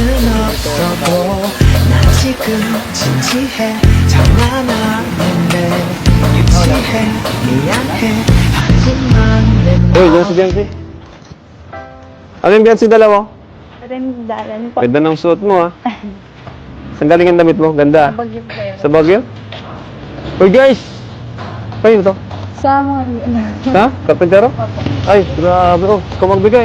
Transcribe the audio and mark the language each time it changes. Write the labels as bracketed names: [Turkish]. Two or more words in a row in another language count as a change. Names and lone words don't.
[Korean] 없어도 난 지금 진지해 장난하는데 유치해 미안해 하지만 내 [Filipino] Uy, dyan si Biancy. Ano yung Biancy dalawa? Dalan po. Ganda ng suot mo, ha? Saan galing ang damit mo? Ganda. Bagyo po yun. Sa Baguio? Uy, guys! Kayo to? Sa mga Ha? Karpintero? Ay, grabe. Oh, ikaw magbigay.